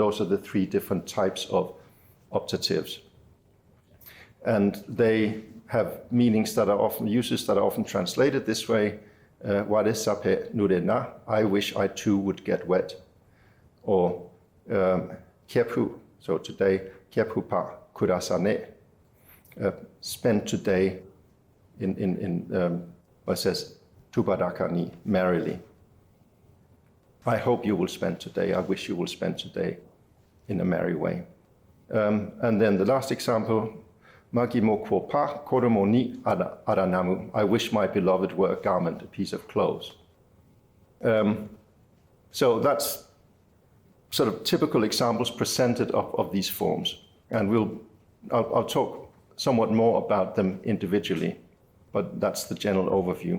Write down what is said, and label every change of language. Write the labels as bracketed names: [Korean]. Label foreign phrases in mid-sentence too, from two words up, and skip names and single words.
[English] Those are the three different types of optatives. And they have meanings that are often, uses that are often translated this way. [Japanese] われさへぬれな, [English] I wish I too would get wet. Or kiepu, so today, [Japanese] けふは暮らさね, [English] spend today in what says [Japanese] たぶだかに, [English] merrily. I hope you will spend today, I wish you will spend today in a merry way. And then the last example, [Japanese] わぎもこは衣にあらなむ, [English] I wish my beloved were a garment, a piece of clothes. So that's sort of typical examples presented of these forms. And I'll talk somewhat more about them individually, but that's the general overview.